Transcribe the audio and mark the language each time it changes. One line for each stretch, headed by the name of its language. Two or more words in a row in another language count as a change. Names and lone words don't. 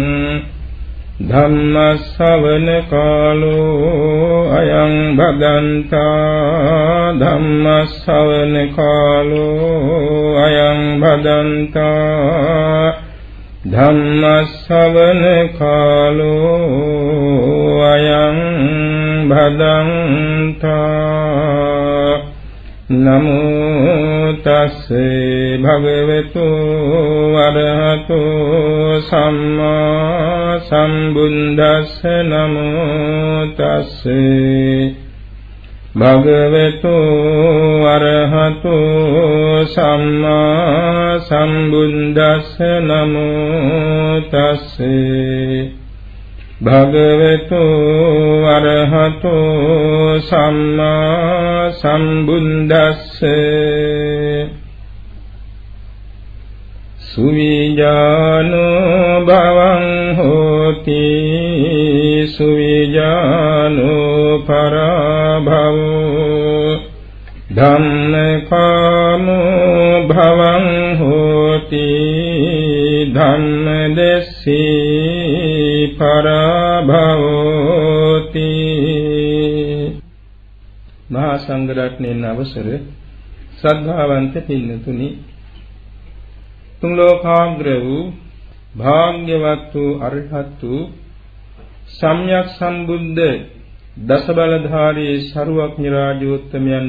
Pali: धम्मश्रवण कालो अयं भदन्ता धम्मश्रवण कालो अयं भदन्ता धम्मश्रवण कालो अयं भदन्ता नमो तस्से भगवतो अरहतो सम्मा सम्बुद्धस्से नमो तस्से भगवतो अरहतो सम्मा सम्बुद्धस्से नमो तस्से भगवतो अरहतो सम्मा सम्बुद्धस्से सुविजानो भवं होति सुविजानो पराभवो धम्मकामो भवं होति धम्मदेसी पराभवोति
Sinhala: මහා සංඝරත්නයන් අවසර ශ්‍රද්ධාවන්ත පින්නතුනි තුන් ලෝකාග්‍ර වූ භාග්‍යවත් වූ අරහත් වූ සම්්‍යක් සම්බුද්ධ දස බලධාරී සරුවක්ඥ රාජෝත්තමයන්